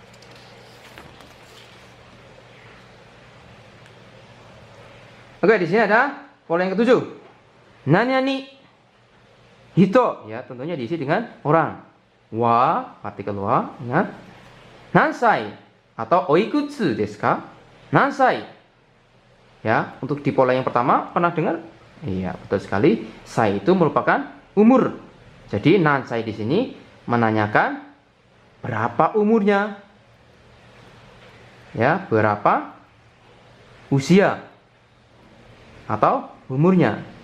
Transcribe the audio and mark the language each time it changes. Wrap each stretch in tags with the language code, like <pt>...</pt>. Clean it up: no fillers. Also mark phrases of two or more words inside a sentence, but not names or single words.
<id>Oke, di sini ada pola yang ketujuh. Nanya ni hito, ya, tentunya diisi dengan orang. Wa, partikel wa, ingat. Nansai atau</id> <ja>おいくつですか?</ja> <id>Nansai. Ya, untuk di pola yang pertama pernah dengar? Iya, betul sekali. Sai itu merupakan umur. Jadi nansai di sini menanyakan berapa umurnya. Ya, berapa usia atau umurnya.</id>